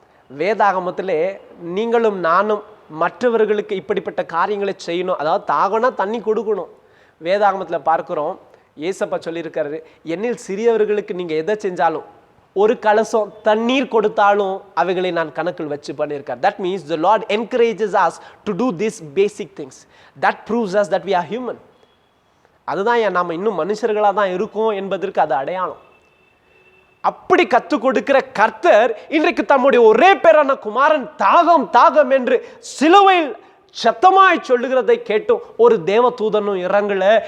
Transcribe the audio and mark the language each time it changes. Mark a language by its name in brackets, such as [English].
[Tamil] வேதாகமத்திலே நீங்களும் நானும் மற்றவர்களுக்கு இப்படிப்பட்ட காரியங்களை செய்யணும். அதாவது தாகம்னா தண்ணி கொடுக்கணும். வேதாகமத்தில் பார்க்கிறோம், ஏசப்பா சொல்லியிருக்காரு, என்னில் சிறியவர்களுக்கு நீங்கள் எதை செஞ்சாலும், ஒரு கலசம் தண்ணீர் கொடுத்தாலும் அவைகளை நான் கணக்கில் வச்சு பண்ணியிருக்கார். [English] That means the Lord encourages us to do these basic things. That proves us that we are human. [Tamil] அதுதான் நாம் இன்னும் மனுஷர்களாக தான் இருக்கோம் என்பதற்கு அது அடையாளம். அப்படி கற்றுக் கொடுக்கிற கர்த்தர் இன்றைக்கு தம்முடைய ஒரே பேரான குமாரன் தாகம் தாகம் என்று சிலுவையில் சத்தமாய் சொல்லுகிறதை கேட்டும் ஒரு தேவ தூதனும் இறங்கல.